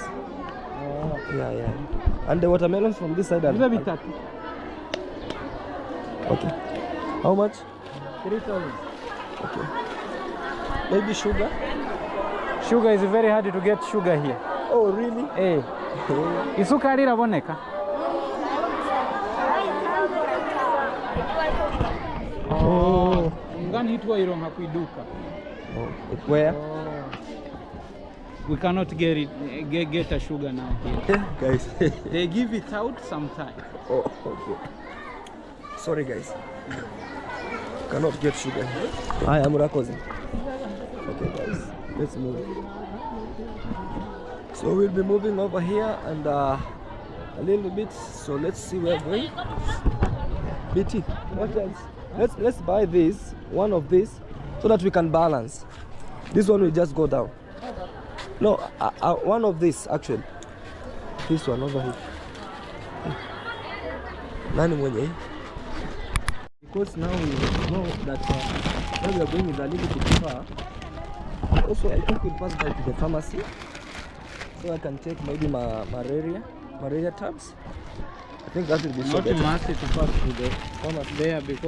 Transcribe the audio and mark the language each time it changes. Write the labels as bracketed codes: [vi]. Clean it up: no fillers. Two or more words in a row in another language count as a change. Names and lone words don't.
[en] Oh. Yeah, yeah. And the watermelons from this side are. Little bit happy. Okay. How much? 3,000. Okay. Maybe sugar. Sugar is very hard to get sugar here. Oh, really? [rn] Hey. Isukari raboneka. Oh. Ngani itwa ironka kuiduka. [en] Oh. Where? We cannot get it. Get a sugar now here. Guys. They give it out sometime. Oh, okay. Sorry, guys. Cannot get sugar here. I am Rakoze. Okay, guys. Let's move. So we'll be moving over here and a little bit. So let's see where we're going. BT, what else? Let's buy this, one of these, so that we can balance. This one will just go down. No, one of this actually. This one over here. [sw] Nani mwenye? [en] Because now we know that where we are going is a little bit far. Also, I think we'll pass by to the pharmacy, so I can take maybe my malaria tabs. I think that will be so Not better. must to pass to the farmers there because